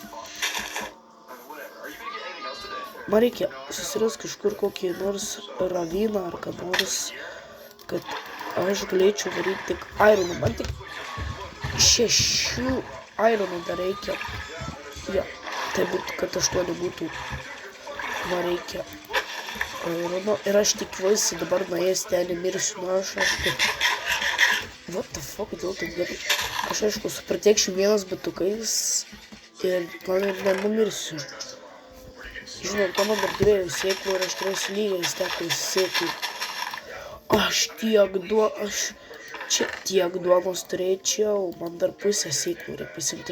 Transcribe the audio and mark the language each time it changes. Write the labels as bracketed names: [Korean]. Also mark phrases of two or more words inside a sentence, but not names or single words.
[Lithuanian] Man reikia susiras kažkur kokį nors raviną ar ką nors, kad aš galėčiau daryti tik ironą. Man tik 6 ironų dar reikia. Ja, tai būtų, kad 8 būtų. Man reikia irono. Ir aš tikiuosi dabar nuėjęs ten mirsiu. Nu aš aišku. [English] What the fuck, [Lithuanian] kodėl taip gerai? Aš aišku su protection 1 batukais. Ir man ir nenumirsiu. Žinau, to man dar turėjau sėklų ir aš turėsiu lygiai stekų sėklų. Aš čia tiek duonos turėčiau, man dar pusę sėklų reikia pasimti.